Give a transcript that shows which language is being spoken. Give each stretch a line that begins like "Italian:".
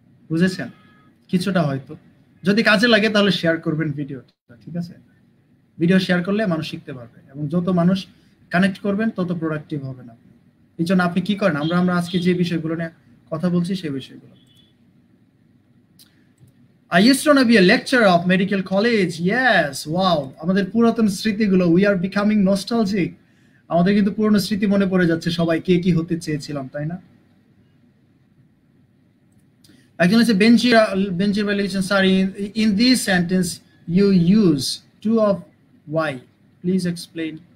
Bangla: বুঝেছেন কিছুটা হয়তো, যদি কাজে লাগে তাহলে শেয়ার করবেন ভিডিওটা, ঠিক আছে? ভিডিও শেয়ার করলে মানুষ শিখতে পারবে, এবং যত মানুষ কানেক্ট করবেন তত প্রোডাক্টিভ হবেন আপনি। এই জন্য আপনি কি করেন, আমরা আজকে যে বিষয়গুলো নিয়ে কথা বলছি সেই বিষয়গুলো।
English: I used to be a lecturer of medical college. Yes, wow.
Bangla: আমাদের পুরাতন স্মৃতিগুলো,
English: we are becoming nostalgic.
Bangla: আমাদের কিন্তু পুরনো স্মৃতি মনে পড়ে যাচ্ছে সবাই, কে কি হতে চেয়েছিলাম, তাই না? একজন আছে বেঞ্চির validation sir,
English: in this sentence you use two of why, please explain.